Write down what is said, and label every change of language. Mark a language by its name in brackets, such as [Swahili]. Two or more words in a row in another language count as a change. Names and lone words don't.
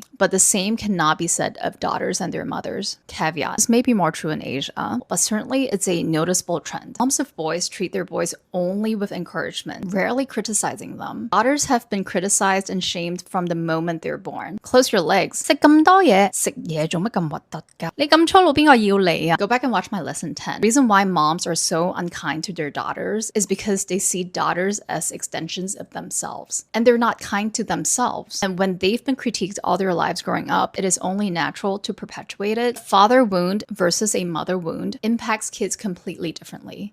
[English] But the same cannot be said of daughters and their mothers. Caveat. This may be more true in Asia, but certainly it's a noticeable trend. Moms of boys treat their boys only with encouragement, rarely criticizing them. Daughters have been criticized and shamed from the moment they're born. Close your legs. [Cantonese] 食咁多嘢，食嘢做乜咁核突㗎？你咁粗魯，邊個要你啊？ [English] Go back and watch my lesson 10. The reason why moms are so unkind to their daughters is because they see daughters as extensions of themselves. And they're not kind to themselves. And when they've been critiqued all their lives growing up, it is only natural to perpetuate it. Father wound versus a mother wound impacts kids completely differently.